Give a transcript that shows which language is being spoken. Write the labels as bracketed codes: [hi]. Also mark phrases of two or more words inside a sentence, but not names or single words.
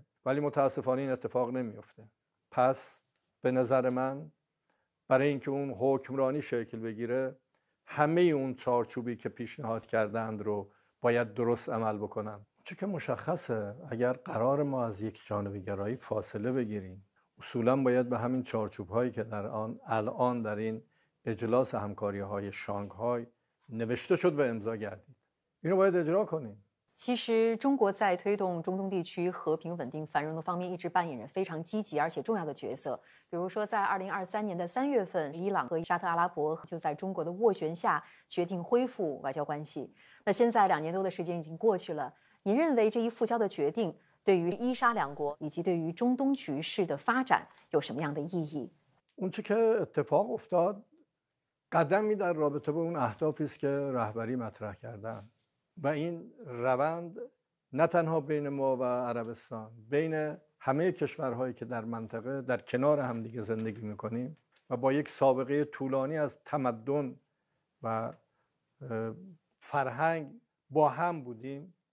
[fa] ولی متاسفانه این اتفاق نمیفته. پس به نظر من برای اینکه اون حکمرانی شکل بگیره، همه اون چارچوبی که پیشنهاد کردند رو باید درست عمل بکنن. چون که مشخصه اگر قرار ما از یک جانبه‌گرایی فاصله بگیریم، اصولا باید به همین چارچوب هایی که در الان در این اجلاس همکاری های شانگهای نوشته شد و امضا گردید، اینو باید اجرا کنیم. [zh] 其实，中国在推动中东地区和平、稳定、繁荣的方面一直扮演着非常积极而且重要的角色。比如说，在2023年的3月份，伊朗和沙特阿拉伯就在中国的斡旋下决定恢复外交关系。那现在2年多的时间已经过去了，您认为这一复交的决定对于伊沙两国以及对于中东局势的发展有什么样的意义？ [fa] اون چه که اتفاق افتاد قدمی در رابطه با اون اهدافی است که رهبری مطرح کردن و این روند نه تنها بین ما و عربستان، بین همه کشورهایی که در منطقه در کنار همدیگه زندگی میکنیم و با یک سابقه طولانی از تمدن و فرهنگ با هم بودیم،